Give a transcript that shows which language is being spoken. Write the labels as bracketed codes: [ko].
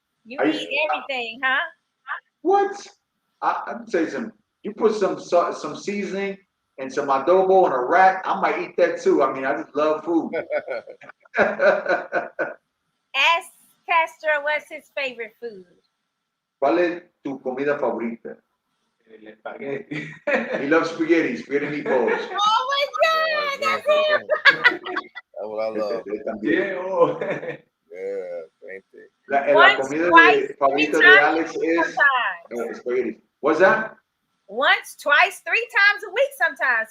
[en] You eat everything, huh? What? I'm tell you something. You put some seasoning and some adobo on a rack, I might eat that too. I mean, I just love food. Ask Castro what's his favorite food. [es] ¿Cuál es tu comida favorita? El espagueti. [en] He loves spaghetti meatballs. Oh my God, that's him. That's what I love. Yeah, oh. Yeah, same thing. [es] La comida favorita de Alex es spaghetti. [en] What's that? Once, twice, 3 times a week sometimes.